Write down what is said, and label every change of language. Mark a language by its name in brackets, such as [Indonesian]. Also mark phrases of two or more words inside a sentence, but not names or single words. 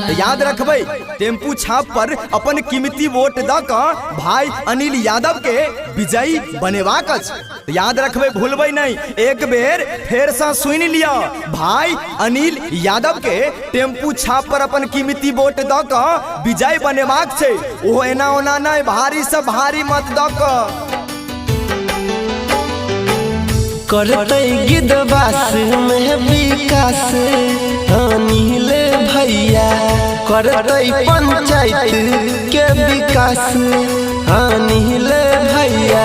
[Maithili] तो याद रखबै, टेम्पू छाप पर अपन कीमती वोट द क भाई अनिल यादव के विजयी बनेबाक अछि। तो याद रखबै, भूलबै नहीं। एक बेर फेर से सुन लिया, भाई अनिल यादव के टेम्पू छाप पर अपन कीमती वोट द क विजय बनेबाक छै। ओहो एना ओना नहीं, भारी से भारी मत द क। करते गिदवास में विकास अनिल भैया। करते पंचायत के विकास अनिल भैया।